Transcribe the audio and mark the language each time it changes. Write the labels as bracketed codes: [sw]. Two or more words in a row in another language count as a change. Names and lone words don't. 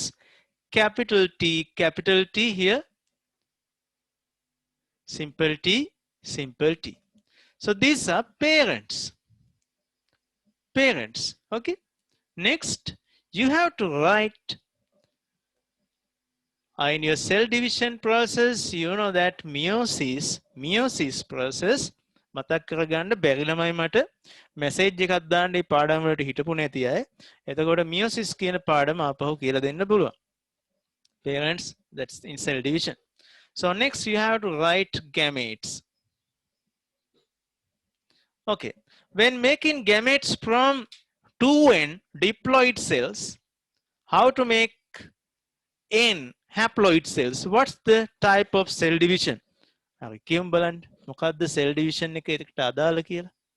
[en] Capital T here, simple T. So these are parents. Okay, next you have to write in your cell division process. You know that meiosis process. [si] මතක් කරගන්න බැරි ළමයි මට මැසේජ් එකක් දාන්න මේ පාඩම් වලට හිටපු නැති අය. එතකොට meiosis කියන පාඩම ආපහු කියලා දෙන්න පුළුවන්. [en] Parents, that's in cell division. So next you have to write gametes. Okay, when making gametes from 2n diploid cells, how to make n haploid cells? What's the type of cell division? [si] හරි කියමු බලන්න මොකද්ද [en] cell division [si] එක ඒකට අදාළ කියලා.